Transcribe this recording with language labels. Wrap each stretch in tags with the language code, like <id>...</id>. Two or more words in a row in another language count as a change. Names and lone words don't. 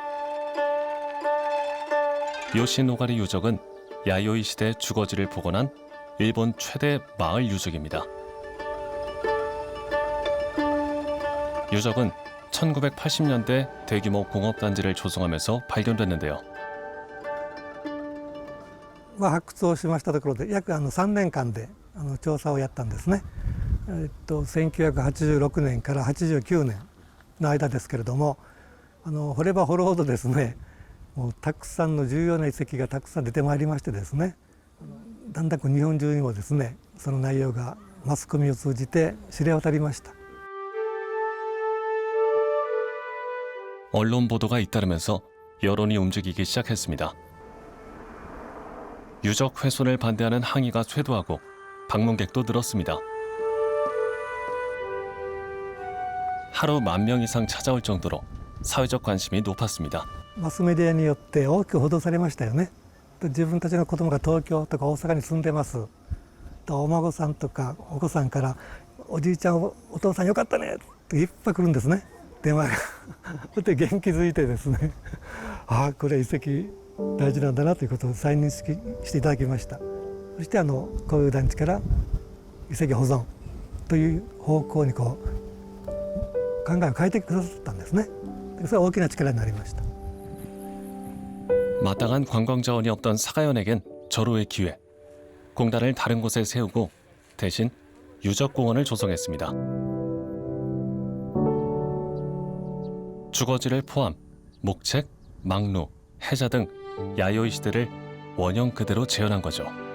<ko>요시노가리 유적은 야요이 시대 주거지를 복원한 일본 최대 마을 유적입니다. 유적은 1980년대 대규모 공업단지를 조성하면서 발견됐는데요.</ko> <ja>発掘をしましたところで約3年間で調査をやったんですね。1986年から89年の間ですけれども、掘れば掘るほどですね、もうたくさんの重要な遺跡がたくさん出てまいりましてですね、だんだん日本中にもですね、その内容がマスコミを通じて知れ渡りました。</ja> <ko>언론 보도가 잇따르면서 여론이 움직이기 시작했습니다. 유적 훼손을 반대하는 항의가 쇄도하고 방문객도 늘었습니다. 하루 10,000명 이상 찾아올 정도로 사회적 관심이 높았습니다.</ko> <ja>マスメディアによって大きく報道されましたよね。自分たちの子供が東京とか大阪に住んでます。お孫さんとかお子さんからおじいちゃんお父さんよかったねっていっぱい来るんですね。電話がで元気づいてですね。ああこれ遺跡大事なんだなということを再認識していただきました。そしてこういう団地から遺跡保存という方向にこう考えを変えてくださったんですね。それは大きな力になりました。</ja> <ko>마땅한 관광 자원이 없던 사가현에겐 절호의 기회. 공단을 다른 곳에 세우고 대신 유적공원을 조성했습니다. 주거지를 포함 목책, 망루, 해자 등 야요이 시대를 원형 그대로 재현한 거죠.</ko>